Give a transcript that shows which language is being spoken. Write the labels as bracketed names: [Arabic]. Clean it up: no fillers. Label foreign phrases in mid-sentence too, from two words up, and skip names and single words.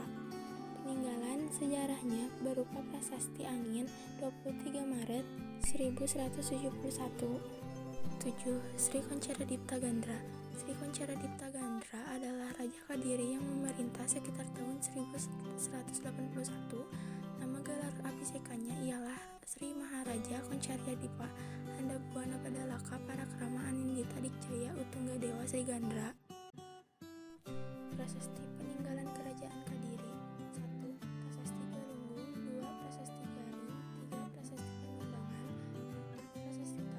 [Indonesian] Peninggalan sejarahnya berupa prasasti angin 23 Maret 1171. 7. Sri Koncaradipta Gandra. Sri Koncaradipta-Gandra adalah Raja Kediri yang memerintah sekitar tahun 1181. Nama gelar abhisekannya ialah Sri Maharaja Koncaryadipa Handabuana Padalaka Parakrama Anindita Digjaya Utunggadewa Sri Gandra. Prasasti peninggalan Kerajaan Kediri. 1. Prasasti Galunggung. 2. Prasasti Garing. 3. Prasasti Panumbangan. 4. Prasasti